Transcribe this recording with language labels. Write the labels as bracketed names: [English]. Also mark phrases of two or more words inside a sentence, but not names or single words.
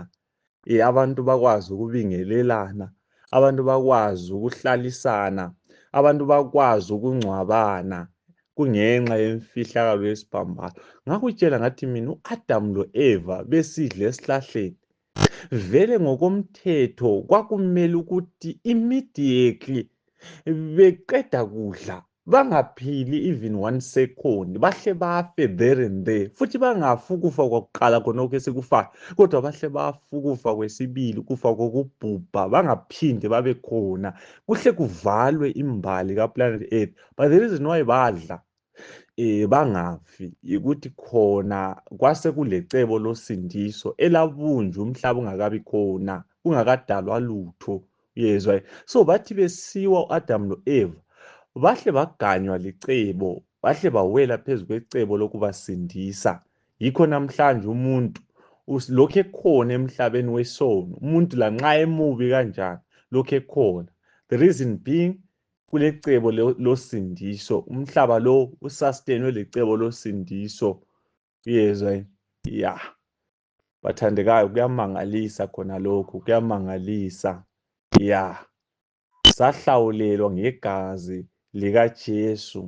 [North Ndebele] Abantu bakwazi ukubingelelana, abantu bakwazi ukuhlalisana, abantu bakwazi ukungcwabana, kungenxa yemfihlakalo yesiphambano. Ngakutshela ngathi mina u-Adam lo-Eva besidla esihlahleni, vele ngokomthetho kwakumele ukuthi immediately beqeda kudla bangaphili [English] even 1 second, [North Ndebele] bahle bafe [English] there and there, [North Ndebele] futhi bangafi ukufa kwakuqala khonokho esikufayo, kodwa bahle bafe ukufa kwesibili, ukufa kokubhubha, bangaphinde babe khona, kuhle kuvalwe imbali kaplanet Earth. [English] But the reason why [North Ndebele] badla bangafi yikuthi khona kwase kulecebo losindiso elabunjwa umhlaba ungakabi khona, kungakadalwa lutho. Uyezwa? So bathi besiwa u-Adam lo-Eva, bahle baganywa licebo, bahle bawela phezu kwecebo lokubasindisa. Yikho namhlanje umuntu lokhu ekhona emhlabeni wesono, umuntu lanxa emubi kanjani lokhu ekhona. [English] The reason being [North Ndebele] kulecebo losindiso, umhlaba lo usustainwe lecebo losindiso. Uyezwa? Ya. Bathandekayo, kuyamangalisa khona lokhu, kuyamangalisa. Ya. Sahlawulelwa ngegazi likaJesu.